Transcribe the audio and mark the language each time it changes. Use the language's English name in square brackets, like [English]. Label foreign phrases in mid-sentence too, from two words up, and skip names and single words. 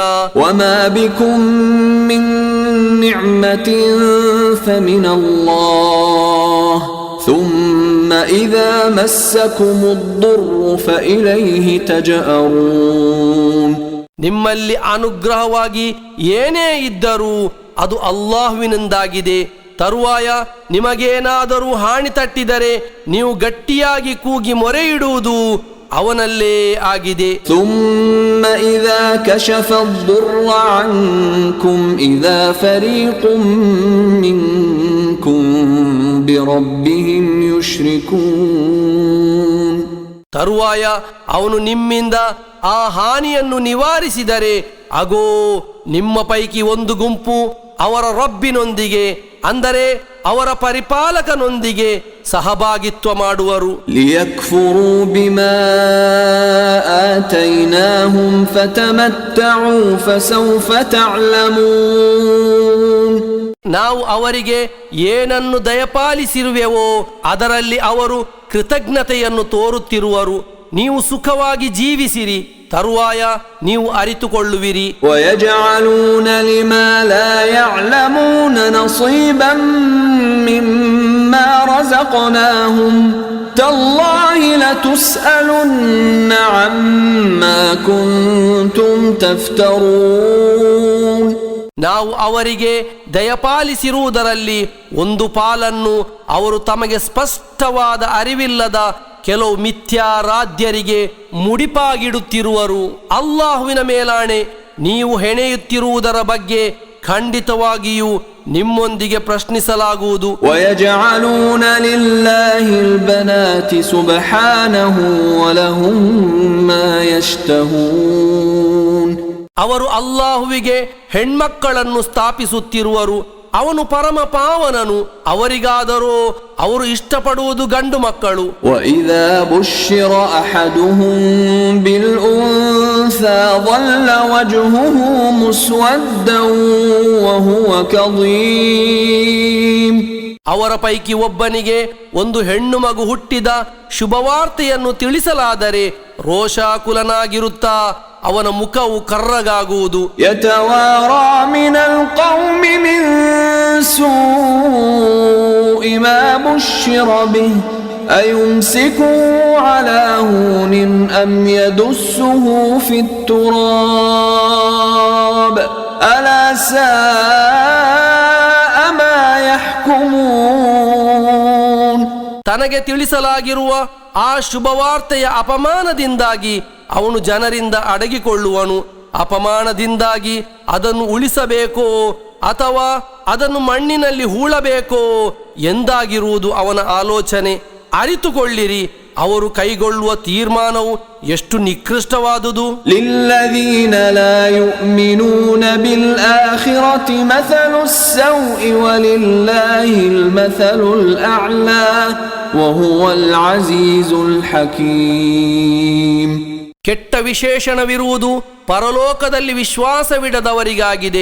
[Arabic] وما بكم من نعمة فمن الله ثم إذا مسكم الضر فإليه تجأرون. [Kannada] ನಿಮ್ಮಲ್ಲಿ ಅನುಗ್ರಹವಾಗಿ ಏನೇ ಇದ್ದರೂ ಅದು ಅಲ್ಲಾಹುವಿನಿಂದಾಗಿದೆ. ತರುವಾಯ ನಿಮಗೇನಾದರೂ ಹಾನಿ ತಟ್ಟಿದರೆ ನೀವು ಗಟ್ಟಿಯಾಗಿ ಕೂಗಿ ಮೊರೆ ಇಡುವುದು ಅವನಲ್ಲೇ ಆಗಿದೆ. [Arabic] ثم إذا كشف الضر عنكم إذا فريق منكم بربهم يشركون. [Kannada] ತರುವಾಯ ಅವನು ನಿಮ್ಮಿಂದ ಆ ಹಾನಿಯನ್ನು ನಿವಾರಿಸಿದರೆ ಅಗೋ ನಿಮ್ಮ ಪೈಕಿ ಒಂದು ಗುಂಪು ಅವರ ರಬ್ಬಿನೊಂದಿಗೆ ಅಂದರೆ ಅವರ ಪರಿಪಾಲಕನೊಂದಿಗೆ ಸಹಭಾಗಿತ್ವ ಮಾಡುವರು. [Arabic] ليكفروا بما آتيناهم فتمتعوا فسوف تعلمون. [Kannada] ನಾವು ಅವರಿಗೆ ಏನನ್ನು ದಯಪಾಲಿಸಿರುವೆವೋ ಅದರಲ್ಲಿ ಅವರು ಕೃತಜ್ಞತೆಯನ್ನು ತೋರುತ್ತಿರುವರು. ನೀವು ಸುಖವಾಗಿ ಜೀವಿಸಿರಿ, ತರುವಾಯ ನೀವು ಅರಿತುಕೊಳ್ಳುವಿರಿ. [Arabic] ويجعلون لما لا يعلمون نصيبا مما رزقناهم تالله لتسألن عما كنتم تفترون. [Kannada] ನಾವು ಅವರಿಗೆ ದಯಪಾಲಿಸಿರುವುದರಲ್ಲಿ ಒಂದು ಪಾಲನ್ನು ಅವರು ತಮಗೆ ಸ್ಪಷ್ಟವಾದ ಅರಿವಿಲ್ಲದ ಕೆಲವು ಮಿಥ್ಯಾರಾಧ್ಯರಿಗೆ ಮುಡಿಪಾಗಿಡುತ್ತಿರುವರು. ಅಲ್ಲಾಹುವಿನ ಮೇಲಾಣೆ, ನೀವು ಹೆಣೆಯುತ್ತಿರುವುದರ ಬಗ್ಗೆ ಖಂಡಿತವಾಗಿಯೂ ನಿಮ್ಮೊಂದಿಗೆ ಪ್ರಶ್ನಿಸಲಾಗುವುದು. [Arabic] ويجعلون لله البنات سبحانه ولهم ما يشتهون. [Kannada] ಅವರು ಅಲ್ಲಾಹುವಿಗೆ ಹೆಣ್ಮಕ್ಕಳನ್ನು ಸ್ಥಾಪಿಸುತ್ತಿರುವರು. ಅವನು ಪರಮ ಪಾವನನು, ಅವರಿಗಾದರೂ ಅವರು ಇಷ್ಟಪಡುವುದು ಗಂಡು ಮಕ್ಕಳು. [Arabic] وإذا بشر أحدهم بالأنثى ظل وجهه مسودا وهو كظيم. [Kannada] ಅವರ ಪೈಕಿ ಒಬ್ಬನಿಗೆ ಒಂದು ಹೆಣ್ಣು ಮಗು ಹುಟ್ಟಿದ ಶುಭವಾರ್ತೆಯನ್ನು ತಿಳಿಸಲಾದರೆ ರೋಷಾಕುಲನಾಗಿರುತ್ತಾ ಅವನ ಮುಖವು ಕರ್ರಗಾಗುವುದು. [Arabic] يتوارى من القوم من سوء ما بشر به أيمسكه على هون أم يدسه في التراب ألا ساء ما يحكمون. [Kannada] ತನಗೆ ತಿಳಿಸಲಾಗಿರುವ ಆ ಶುಭವಾರ್ತೆಯ ಅಪಮಾನದಿಂದಾಗಿ ಅವನು ಜನರಿಂದ ಅಡಗಿಕೊಳ್ಳುವನು. ಅಪಮಾನದಿಂದಾಗಿ ಅದನ್ನು ಉಳಿಸಬೇಕೋ ಅಥವಾ ಅದನ್ನು ಮಣ್ಣಿನಲ್ಲಿ ಹೂಳಬೇಕೋ ಎಂದಾಗಿರುವುದು ಅವನ ಆಲೋಚನೆ. ಅರಿತುಕೊಳ್ಳಿರಿ, ಅವರು ಕೈಗೊಳ್ಳುವ ತೀರ್ಮಾನವು ಎಷ್ಟು ನಿಕೃಷ್ಟವಾದುದು. [Arabic] للذين لا يؤمنون بالآخرة مثل السوء ولله المثل الأعلى وهو العزيز الحكيم. [Kannada] ಕೆಟ್ಟ ವಿಶೇಷಣವಿರುವುದು ಪರಲೋಕದಲ್ಲಿ ವಿಶ್ವಾಸವಿಡದವರಿಗಾಗಿದೆ.